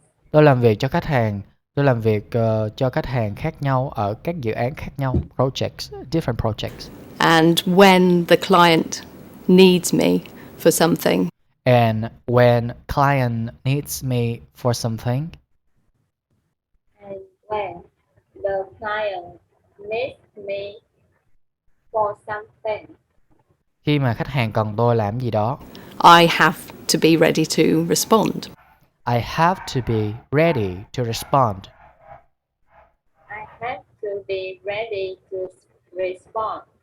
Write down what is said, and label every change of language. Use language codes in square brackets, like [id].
[vi] Tôi làm việc cho khách hàng. Tôi làm việc cho khách hàng khác nhau ở các dự án khác nhau. [en] Different projects. And when the client needs me for something. And when client needs me for something. And when the client needs me for something. [vi] Khi mà khách hàng cần tôi làm gì đó. [en] I have to be ready to respond. I have to be ready to respond. I have to be ready to respond.